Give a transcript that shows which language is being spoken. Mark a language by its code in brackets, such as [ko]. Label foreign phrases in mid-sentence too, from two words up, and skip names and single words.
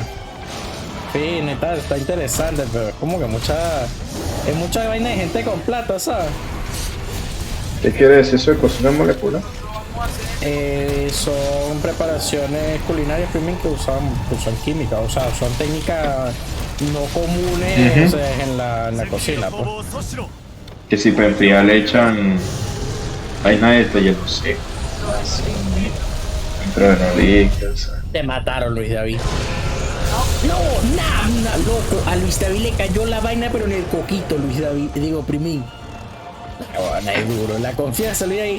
[es] Sí, neta, está interesante, pero es como que es mucha vaina de gente con plata, ¿sabes? ¿Qué quiere decir eso de cocina molecular? Son preparaciones culinarias primero que usan química, o sea, son técnicas no comunes, o sea, en la cocina, [ja] 攻 [es] pues. [ja] 防を阻止しろ [es] Que si para enfriar le echan vaina de esto, yo no sé. Pero no digas. Te mataron, Luis David. No, nada, loco. A Luis David le cayó la vaina, pero en el coquito, Luis David. Digo, primín. No, es duro. La confianza, Luis ahí.